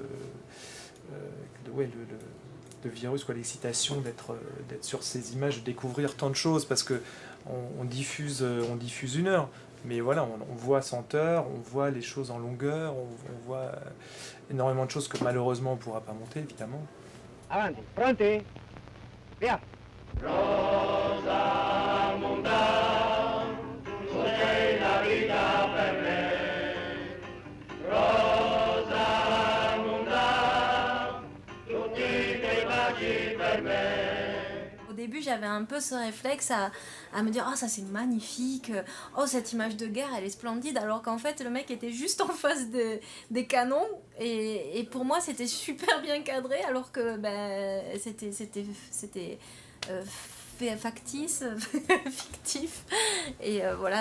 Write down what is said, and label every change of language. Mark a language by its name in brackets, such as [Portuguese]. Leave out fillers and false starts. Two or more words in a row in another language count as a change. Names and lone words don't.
[French] le virus, quoi, l'excitation d'être sur ces images, de découvrir tant de choses, parce que on diffuse 1 heure, mais voilà, on voit 100 heures, on voit les choses en longueur, on voit énormément de choses que malheureusement on ne pourra pas monter, évidemment. [Italian] Avanti, pronti, via. Rosamunda, tu sei la vita per me. [French] Au début, j'avais un peu ce réflexe à me dire « Oh, ça c'est magnifique, oh, cette image de guerre, elle est splendide », alors qu'en fait, le mec était juste en face des canons, et pour moi, c'était super bien cadré, alors que c'était factice, fictif, et voilà.